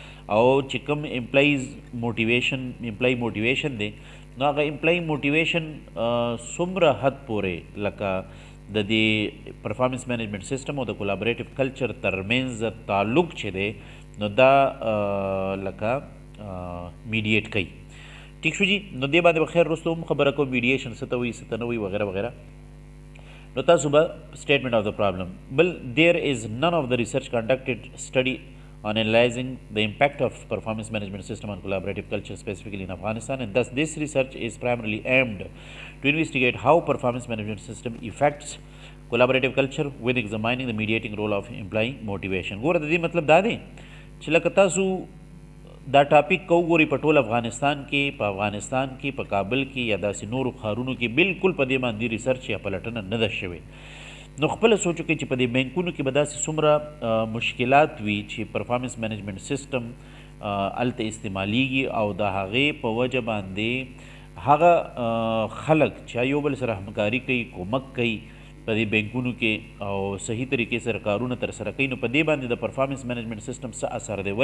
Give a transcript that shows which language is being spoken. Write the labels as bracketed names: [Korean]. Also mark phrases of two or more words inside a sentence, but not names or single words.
[Pashto] او چې کوم [English] employee motivation [Pashto] دی نو هغه [English] employee motivation [Pashto] څومره حد پورې لکه د دې [English] performance management system [Pashto] او د [English] collaborative culture [Pashto] ترمنځ تعلق چې دی نو دا لکه میډیټ کوي. ٹھیک شو جی. نو دې باندې به خیر وروسته هم خبره کوم میډیشن څه ته وایي څه ته نه وایي وغیره وغیره. نو تاسو به [English] statement of the problem. Well, there is none of the research conducted study on analyzing the impact of performance management system on collaborative culture specifically in Afghanistan, and thus this research is primarily aimed to investigate how performance management system affects collaborative culture with examining the mediating role of employee motivation. [Pashto] ګوره د دې مطلب دا دی چې لکه تاسو دا ټاپک کو ګوري په ټول افغانستان کې په کابل کې یا داسې نورو ښارونو کې بالکل په دې باندې ریسرچ یا پلټنه نه ده شوې. نو خپله سوچ وکړئ چې په دې بینکونو کې به داسې څومره مشکلات وي چې [English] performance management system [Pashto] هلته استعمالیږي او د هغې په وجه باندې هغه خلک چې یو بل سره همکاري کوي کومک کوي په دې بینکونو کې او صحیح طریقې سره کارونه ترسره کوي نو په دې باندې د [English] performance management system [Pashto] څه اثر دی.